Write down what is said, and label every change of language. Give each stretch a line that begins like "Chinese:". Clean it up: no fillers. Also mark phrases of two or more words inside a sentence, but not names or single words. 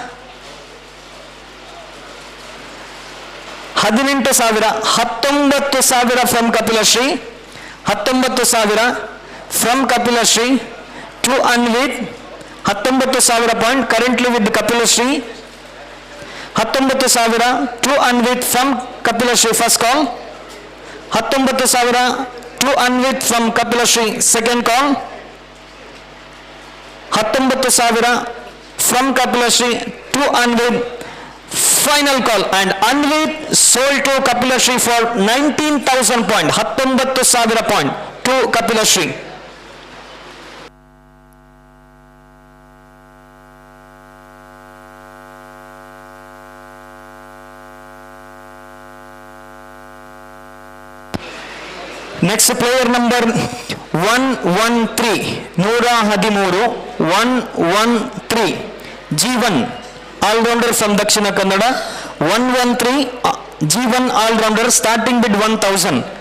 English: 19,000 from Kapilashri, 19,000 from Kapilashri to Anvit, 19,000 point currently with Kapilashri, 19,000 to Anvit from Kapilashri, first call, 19,000 to Anvit from Kapilashri, second call, 19,000 from Kapilashri to Anvit, final call, and Anvit sold to Kapilashri for 19,000 point, 19,000 point to Kapilashri. Next player number 113, 113, G1 all-rounder from Dakshina Kannada, 113 G1 all-rounder, starting bid 1,000